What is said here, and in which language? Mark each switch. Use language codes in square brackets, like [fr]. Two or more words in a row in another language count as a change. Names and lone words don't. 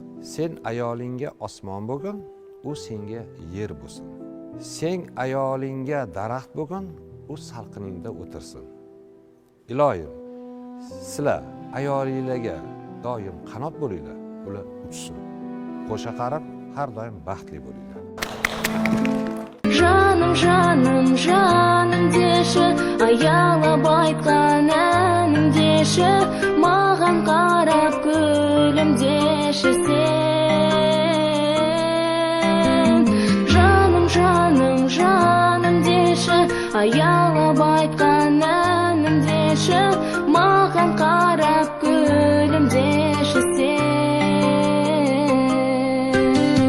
[uz] Sen ayolingga osmon bo'lgin, u senga yer bo'lsin. Sen ayolingga daraxt bo'lgin, u salqiningda o'tirsin. Ilohim, sizlar ayolinglarga doim qanot bo'linglar, ular uchsin. Qo'sha qarib, har doim baxtli bo'linglar. [kk] Жаным, жаным, жаным деші, аялап айтқан әнім деші, маған қарап күлімдеші сен. Жаным, жаным, жаным деші, аялап айтқан әнім деші, маған қарап күлімдеші сен.